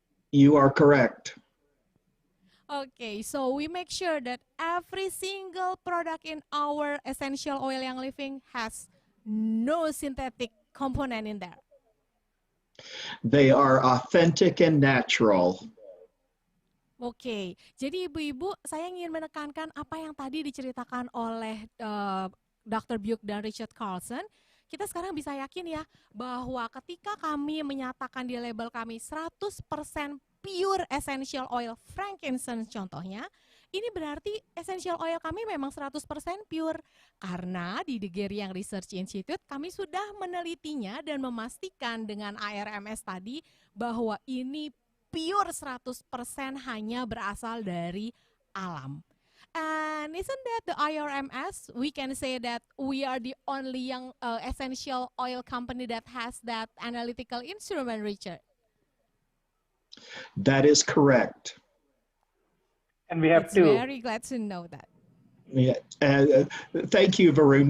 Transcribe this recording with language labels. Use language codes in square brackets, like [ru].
[en] You are correct. Okay, so we make sure that every single product in our essential oil Young Living has no synthetic component in there. They are authentic and natural. [id] Oke, jadi ibu-ibu, saya ingin menekankan apa yang tadi diceritakan oleh Dr. Buch dan Richard Carlson. Kita sekarang bisa yakin ya, bahwa ketika kami menyatakan di label kami 100% pure essential oil frankincense contohnya, ini berarti essential oil kami memang 100% pure. Karena di The Geriang Research Institute kami sudah menelitinya dan memastikan dengan ARMS tadi bahwa ini pure 100% hanya berasal dari alam. [en] And isn't that the IRMS? We can say that we are the only young essential oil company that has that analytical instrument, Richard. That is correct. And we have It's two. very glad to know that. Yeah. Thank you, Varun.